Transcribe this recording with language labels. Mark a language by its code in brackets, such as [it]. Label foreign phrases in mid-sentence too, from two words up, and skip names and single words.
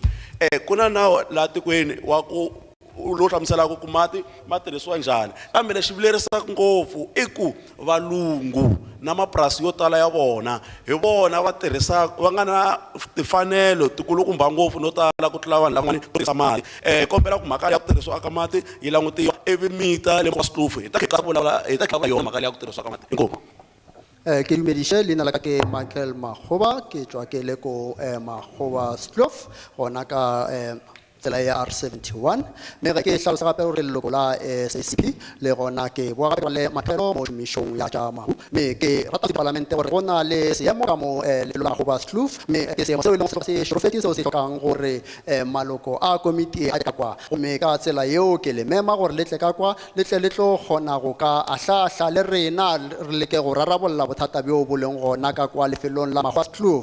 [ts] Ku na nawu laha tikweni wa ku lowu hlamuselaka ku mati ma tirhisiwa njhani, kambe lexi vilerisaka ngopfu i ku valungu na mapurasi yo tala ya vona hi vona va tirhisaka, va nga na timfanelo tikulukumba ngopfu no tala ku tlula vanhu lavan'wani ku tirhisa mati. Kombela ku mhaka ya ku tirhisiwa ka mati yi langutiwa, ivi mita le switlufu hi ta vulavula yona mhaka ya ku tirhisiwa ka mati. Inkomu. [nso] Ke dumedishe leina la ka ke Michael Makgoba, ke tswa ke le ko Makgoba Skloof gona ka tsela ya R71. mme ga ke hlalosa gape gore leloko la SACP le gona ke boa gape le mathero mo šomišong ya tša mahu, mme ke rata parlamente gore go na le seemo ka mo lelo la Makgoba Skloof, mme ke seemo seo e leng se šorofetse seo se tlhokang gore maloko a komiti a ka kwa, gomme ka tsela yeo ke le mema gore le tle ka kwa le tle le tlo kgona go ka ahlahla le rena re leke go rarabolla bothata bjo bo leng gona ka kwa lefelong la Makgoba Skloof.